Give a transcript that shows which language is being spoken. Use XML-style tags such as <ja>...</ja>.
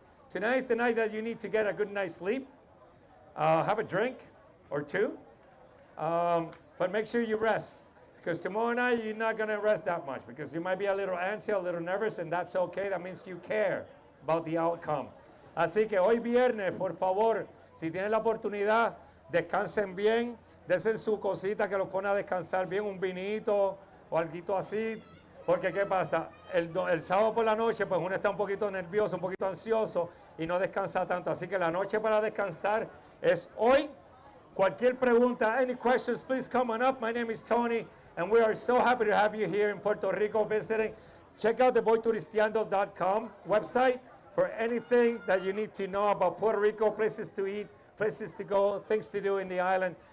<en>Tonight is the night that you need to get a good night's sleep. Have a drink or two. But make sure you rest. Because tomorrow night, you're not going to rest that much. Because you might be a little antsy, a little nervous, and that's okay. That means you care about the outcome.</en> <es>Así que hoy viernes, por favor, si tienen la oportunidad, descansen bien, desen su cosita que los pone a descansar bien, un vinito o algo así, porque ¿qué pasa? El sábado por la noche, pues uno está un poquito nervioso, un poquito ansioso y no descansa tanto. Así que la noche para descansar es hoy Cualquier pregunta,</es> <en>any questions, please come on up. My name is Tony, and we are so happy to have you here in Puerto Rico visiting. Check out the voyturisteando.com website for anything that you need to know about Puerto Rico, places to eat, places to go, things to do in the island.</en>